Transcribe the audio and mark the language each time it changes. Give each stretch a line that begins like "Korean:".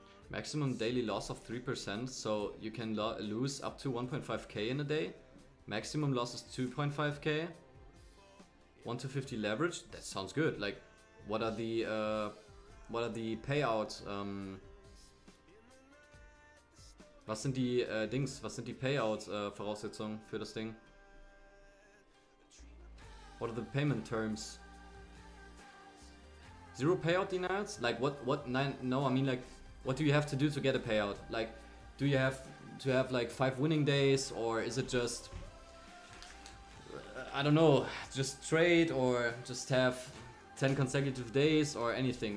English: Maximum daily loss of 3%, so you can lose up to 1.5k in a day. Maximum loss is 2.5k. 1 to 50 leverage. That sounds good. Like, what are the payout?
German: Was sind die Dings? Was sind die Payout Voraussetzungen für das Ding?
English: What are the payment terms? 0 payout denials? Like what? No, I mean like. What do you have to do to get a payout? Like, do you have to have like 5 winning days, or is it just, I don't know, just trade, or just have 10 consecutive days, or anything?